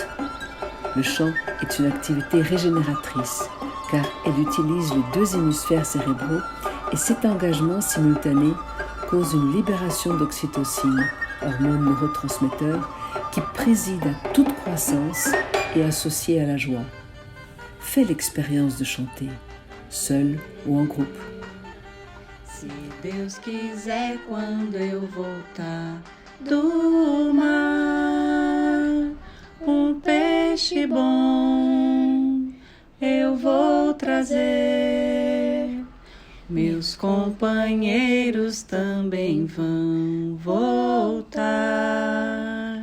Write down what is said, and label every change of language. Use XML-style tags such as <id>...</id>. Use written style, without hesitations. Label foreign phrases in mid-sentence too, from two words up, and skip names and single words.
<fr>Le chant est une activité régénératrice car elle utilise les deux hémisphères cérébraux et cet engagement simultané cause une libération d'oxytocine, hormone neurotransmetteur qui préside à toute croissance et associée à la joie. Fais l'expérience de chanter, seul ou en groupe.</fr> <pt>Se Deus quiser, quando eu voltar do mar, peixe bom eu vou trazer. Meus companheiros também vão voltar.</pt>